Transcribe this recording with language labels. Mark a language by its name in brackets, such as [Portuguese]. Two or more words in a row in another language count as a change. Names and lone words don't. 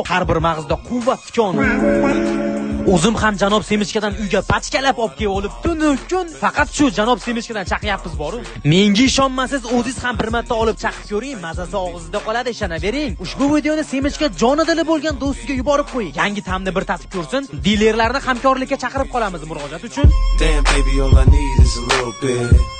[Uzbek] Har bir mag'zida quvvat koni. O'zim ham Janob Semishkadan uyga pachkalab olib kelib olib, tunu kun faqat shu Janob Semishkadan chaqyapmiz boru. Menga ishonmasangiz, o'zingiz ham bir marta olib chaqib ko'ring, mazasi og'zida qoladi, ishonavering. Ushbu videoni Semishka jonidili bo'lgan do'stiga yuborib qo'ying. Yangi ta'mni bir tatib ko'rsin. Dilerlarni hamkorlikka chaqirib qolamiz murojaat uchun. [English] Damn baby, all I need is a little bit.